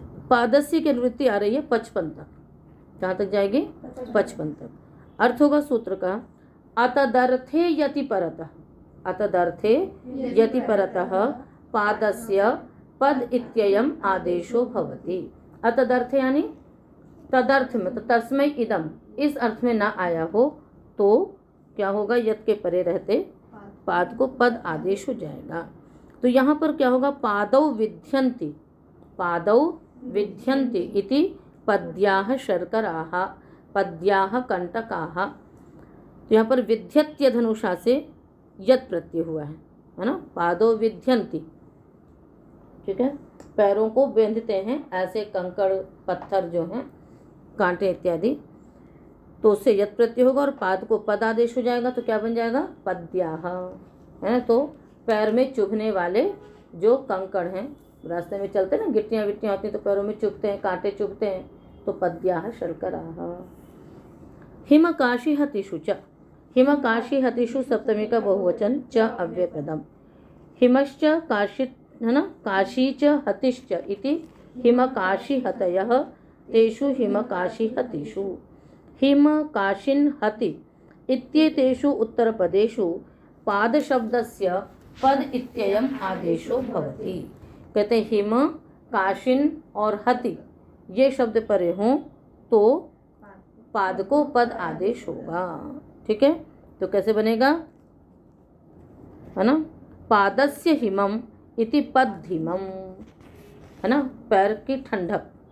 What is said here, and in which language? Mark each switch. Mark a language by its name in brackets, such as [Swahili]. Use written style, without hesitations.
[Hindi] पादस्य की निवृत्ति आ रही है 55 तक। कहाँ तक जाएगी? 55 तक। अर्थ होगा सूत्र का [Sanskrit] अतदर्थे यति परतः, अतदर्थे यति परतः पादस्य पद इत्ययम् आदेशो भवति। [Hindi] अतदर्थे यानी तदर्थ में, तो [Sanskrit] तस्मै इदम [Hindi] इस अर्थ में ना आया हो तो क्या होगा? यत के परे रहते पाद को पद आदेश हो जाएगा। तो यहाँ पर क्या होगा? [Sanskrit] पादौ विध्यन्ति, पादौ विध्यन्ति इति पद्याः शर्कराः, पद्याः कंटकाः। [Hindi] तो यहाँ पर विध्यत्य धनुषा से यत प्रत्यय हुआ है ना। [Sanskrit] पादौ विध्यन्ति। [Hindi] ठीक है। पैरों को बेंधते हैं, ऐसे कंकड़ पत्थर जो हैं, कांटे इत्यादि, तो उससे यत प्रत्यय होगा और पाद को पद आदेश हो जाएगा। तो क्या बन जाएगा? पद्याः, है ना। तो पैर में चुभने वाले जो कंकड़ हैं, रास्ते में चलते ना, गिट्टियाँ विट्टियाँ होती हैं तो पैरों में चुभते हैं, कांटे चुभते हैं, तो [Sanskrit] पद्याः शर्कराः। हिमकाशिहतिषु च, हिमकाशिहतिषु [Hindi] सप्तमी का बहुवचन [Sanskrit] च अव्ययपदम। हिमश्च काशित [Hindi] है ना, [Sanskrit] काशी च हतिश्च इति हिमकाशिहतयः तेषु हिमकाशिहतिषु। हिमकाशिन् हति इत्येतेषु उत्तरपदेषु पादशब्दस्य पद इत्ययम् आदेशो भवति। [Hindi] कहते हैं हिम, काशिन और हति ये शब्द परे हों तो पाद को पद आदेश होगा। ठीक है, तो कैसे बनेगा, है ना, [Sanskrit] पादस्य हिमम इति पद्धिमम, [Hindi] है ना, पैर की ठंडक।